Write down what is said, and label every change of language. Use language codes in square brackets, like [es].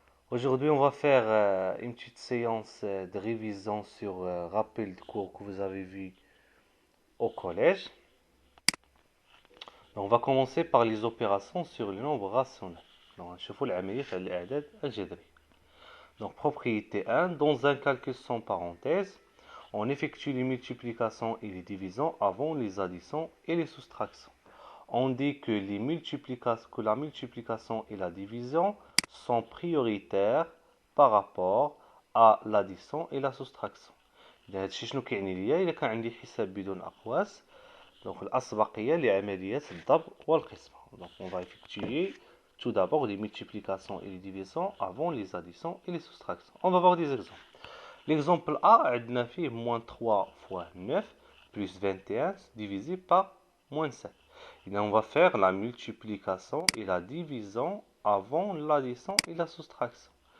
[fr] Aujourd'hui, on va faire une petite séance de révision sur rappel de cours que vous avez vu au collège. Donc, on va commencer par les opérations sur le nombre rationnel. [ar] Donc, نشوفوا العمليات على الأعداد الجذرية. [fr] Donc, propriété 1, dans un calcul sans parenthèse, on effectue les multiplications et les divisions avant les additions et les soustractions. On dit que la multiplication et la division sont prioritaires par rapport à l'addition et la soustraction. [ar] هذا الشيء شنو كيعني ليا؟ إلا كان عندي حساب بدون أقواس، donc الأسبقية لعملية الضرب والقسمة. [fr] Donc on va effectuer tout d'abord les multiplications et les divisions avant les additions et les soustractions. On va voir des exemples. L'exemple A, [ar] عندنا فيه [fr] moins 3 fois 9 plus 21 divisé par moins 7. Et là, on va faire la multiplication et la division avant l'addition et la soustraction.